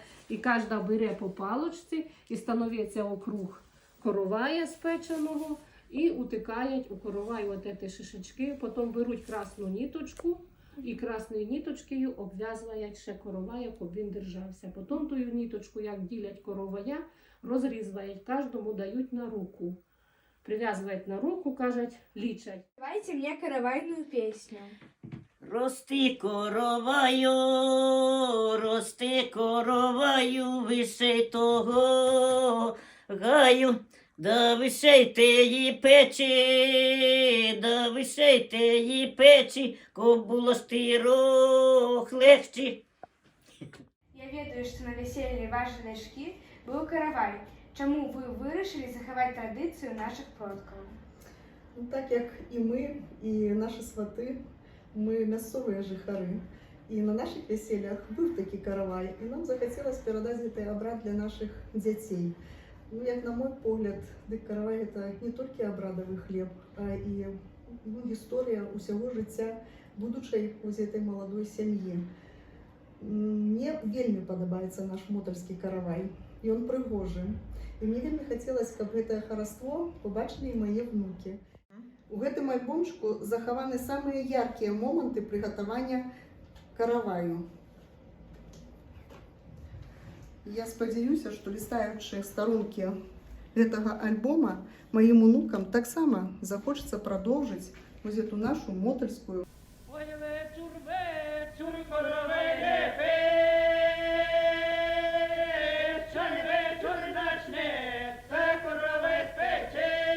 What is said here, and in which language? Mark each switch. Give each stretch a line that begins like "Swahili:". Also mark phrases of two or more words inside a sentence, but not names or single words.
Ukrainian: І кожна бере по палочці і становиться округ коровая спеченого і утикають у коровай от ці шишечки. Потім беруть красну ниточку і красною ниточкою обв'язують ще коровая, щоб він держався. Потім ту ниточку, як ділять коровая, розрізають, кожному дають на руку. Прив'язують на руку, кажуть, лічать.
Russian: Давайте мне каравайную песню.
Ukrainian: Рости короваю, вишей того гаю, да вишей теї печі, коб було стирох легче.
Belarusian: Я ведаю, што на вяселлі вашай дачкі быў каравай. Чаму вы вырашылі захаваць традыцыю наших продкаў?
Ukrainian: Ну, так як і ми, і наші свати, ми місцеві жихари. І на наших весіллях був такий каравай, і нам захотілося передати цей обряд для наших дітей. Ну, як
Belarusian: на мой погляд,
Ukrainian: каравай – це не тільки обрядовий хліб, а і історія усього життя будучої у цій молодої сім'ї. Мені вельми подобається наш мотольський каравай, і він пригожий. І мені вельми хотілося, щоб це хараство побачили і мої внуки.
Belarusian: У гэтым альбомчику захаваны самыя яркія моманты прыгатавання караваю. Я спадзяюся, што лістаючы старонкі гэтага альбома, маім унукам таксама захочацца прадоўжыць вось эту нашу мотальскую.
Ukrainian: Ой, вечір, коровине пече, вечір начне, це корови спече.